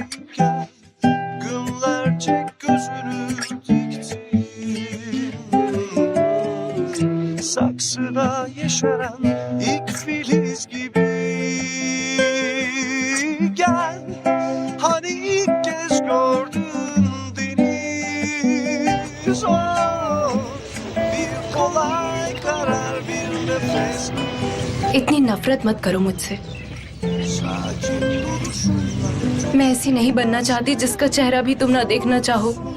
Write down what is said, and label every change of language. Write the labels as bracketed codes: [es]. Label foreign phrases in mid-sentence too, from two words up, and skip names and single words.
[tr] Gel günlerce gözünü diktim, saksıda yeşeren ilk filiz gibi. Gel hani ilk kez gördüm [hi] इतनी नफरत मत करो मुझसे। मैं ऐसी नहीं बनना चाहती जिसका चेहरा भी तुम ना देखना चाहो।